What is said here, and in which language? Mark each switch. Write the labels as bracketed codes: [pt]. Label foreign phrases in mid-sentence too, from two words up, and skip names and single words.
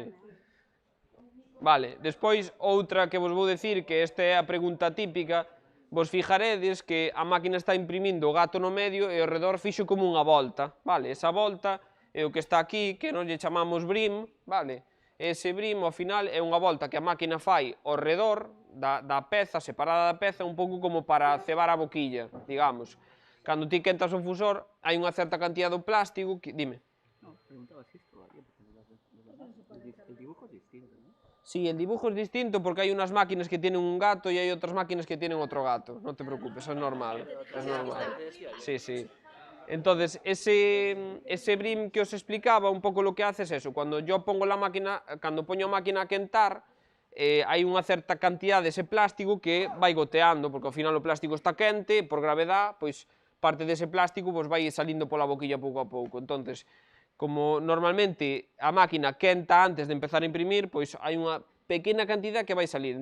[gl] Vale, despois, outra que vos vou dicir, que esta é a pregunta típica, vos fijaredes que a máquina está imprimindo o gato no medio e ao redor fixo como unha volta, vale? Esa volta é o que está aquí, que nos lle chamamos brim, vale? Ese brim, ao final, é unha volta que a máquina fai ao redor da peza, separada da peza, un pouco como para cebar a boquilla, digamos. Cando ti quentas o fusor, hai unha certa cantidad do plástico que... Dime. [es] No, preguntaba si esto valía, porque el dibujo es distinto, ¿no? Sí, el dibujo es distinto porque hay unas máquinas que tienen un gato y hay otras máquinas que tienen otro gato. No te preocupes, es normal. Es normal. Sí. Entonces, ese brim que [gl] os explicaba, un pouco [es] lo que hace es eso. Cuando yo pongo la máquina, [gl] cando poño a máquina a quentar, hai unha certa cantidad dese plástico que vai goteando, porque ao final o plástico está quente, por gravedad, pois parte dese plástico pois vai salindo pola boquilla pouco a pouco. Entonces, como normalmente a máquina quenta antes de empezar a imprimir, pois hai unha pequena cantidad que vai salir.